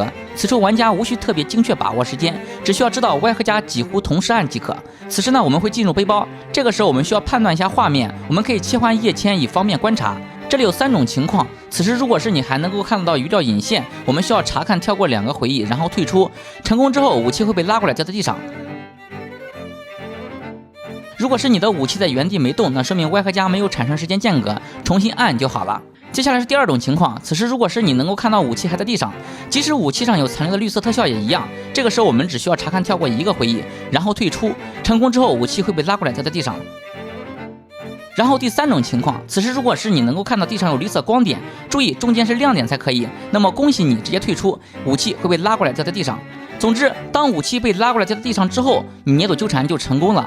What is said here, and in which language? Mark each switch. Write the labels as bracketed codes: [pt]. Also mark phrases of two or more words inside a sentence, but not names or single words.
[zh] 此處玩家無需特別精確把握時間，只需要知道 Y 和加幾乎同時按即可。此時呢，我們會進入背包，這個時候我們需要判斷一下畫面，我們可以切換頁籤以方便觀察。這裡有3種情況，此時如果是你還能夠看得到餘料引線，我們需要查看跳過2個回憶，然後退出。成功之後，武器會被拉過來掉在地上。如果是你的武器在原地沒動，那說明 Y 和加沒有產生時間間隔，重新按就好了。接下來是第二種情況，此时如果是你能够看到武器还在地上，即使武器上有残留的绿色特效也一样，这个时候我们只需要查看跳过一个会议，然後退出，成功之後武器會被拉過來掉在地上。然後第三種情況，此時如果是你能夠看到地上有綠色光點，注意中間是亮點才可以，那麼恭喜你直接退出，武器會被拉過來掉在地上。總之，當武器被拉過來掉在地上之後，你捏tổ糾纏就成功了。